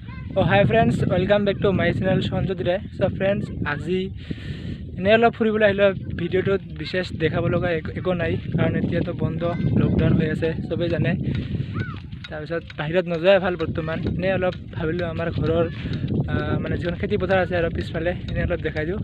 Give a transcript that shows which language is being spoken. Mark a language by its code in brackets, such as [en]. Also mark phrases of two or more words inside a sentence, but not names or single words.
[en] hi friends welcome back to my channel सञ्जोत राय। so friends [as] আজি এনে অলপ ফুৰিবলৈ আহিলোঁ। ভিডিঅ'টোত বিশেষ দেখাব লগা একো নাই কাৰণ এতিয়াতো বন্ধ লকডাউন হৈ আছে সবেই জানে। তাৰপিছত বাহিৰত নোযোৱাই ভাল বৰ্তমান। এনে অলপ ভাবিলোঁ আমাৰ ঘৰৰ মানে যিখন খেতি পথাৰ আছে আৰু পিছফালে এনে অলপ দেখাই দিওঁ।